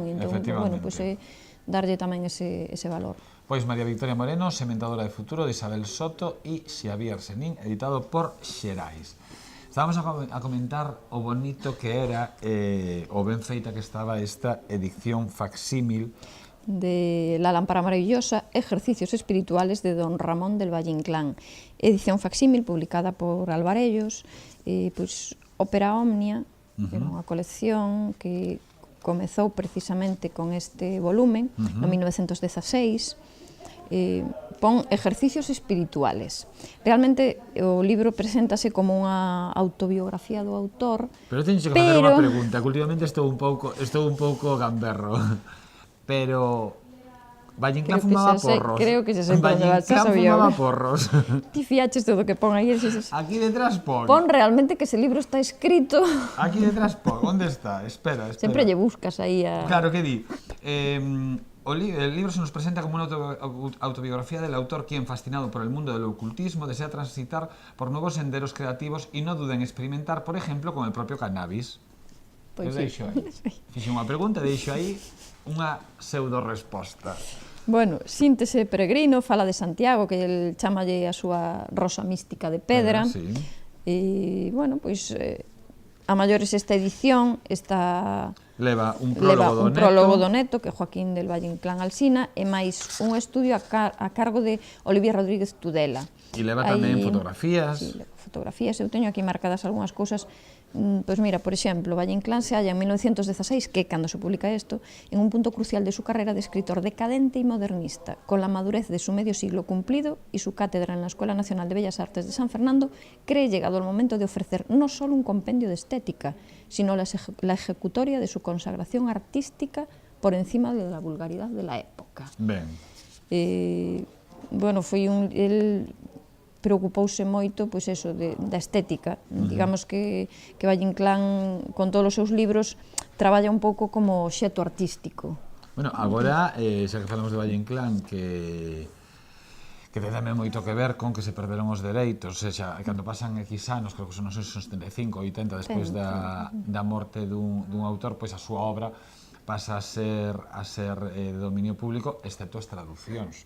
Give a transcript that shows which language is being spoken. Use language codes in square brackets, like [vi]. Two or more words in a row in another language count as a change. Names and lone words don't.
[gl] Entón, bueno, pois é darlle tamén ese valor. Pois María Victoria Moreno, sementadora de futuro, de Isabel Soto e Xavier Senín, editado por Xerais. Estábamos a comentar o bonito que era, o ben feita que estaba esta edición facsímil de La lámpara maravillosa, ejercicios espirituales de don Ramón del Valle Inclán. Edición facsímil publicada por Alvarellos, pois, Ópera Omnia, era unha colección que comezou precisamente con este volumen, no 1916, pon ejercicios espirituales. Realmente o libro preséntase como unha autobiografía do autor, Pero teño que facer unha pregunta, que últimamente estou un pouco gamberro, pero Valle Inclán fumaba porros. Creo que se sei por onde vas, xa Valle sabía. Inclán fumaba porros. Ti fiaches todo o que pon aí. Aquí detrás pon. Pon realmente que ese libro está escrito. Aquí detrás pon, onde está? Espera. Sempre lle buscas aí a... Claro, que di? [es] El libro se nos presenta como una autobiografía del autor quien, fascinado por el mundo del ocultismo, desea transitar por nuevos senderos creativos y no duda en experimentar, por ejemplo, con el propio cannabis. [gl] Pois Eu deixo aí. Fixe unha pregunta, deixo aí unha pseudo-resposta. Bueno, síntese peregrino, fala de Santiago, que el chamalle a súa rosa mística de pedra. Sí. E, bueno, pois, a maiores esta edición está... Leva un prólogo do Neto, que é Joaquín del Valle Inclán Alsina, e máis un estudio a cargo de Olivier Rodríguez Tudela. E leva tamén fotografías. Sí, fotografías. Eu teño aquí marcadas algunhas cousas. Pois mira, por exemplo, [es] Valle Inclán se halla en 1916, [gl] que é cando se publica isto, [es] en un punto crucial de su carrera de escritor decadente y modernista, con la madurez de su medio siglo cumplido y su cátedra en la Escuela Nacional de Bellas Artes de San Fernando, cree llegado el momento de ofrecer no solo un compendio de estética, sino la ejecutoria de su consagración artística por encima de la vulgaridad de la época. [gl] Ben. Bueno, foi el preocupouse moito, pois eso, da estética. Digamos que Valle Inclán, con todos os seus libros, traballa un pouco como xeto artístico. Bueno, agora, xa que falamos de Valle Inclán, que ten tamén moito que ver con que se perderon os dereitos, ou seja, cando pasan X anos, creo que son os 75, 80, despois da morte dun autor, pois a súa obra pasa a ser de dominio público, excepto as traduccións.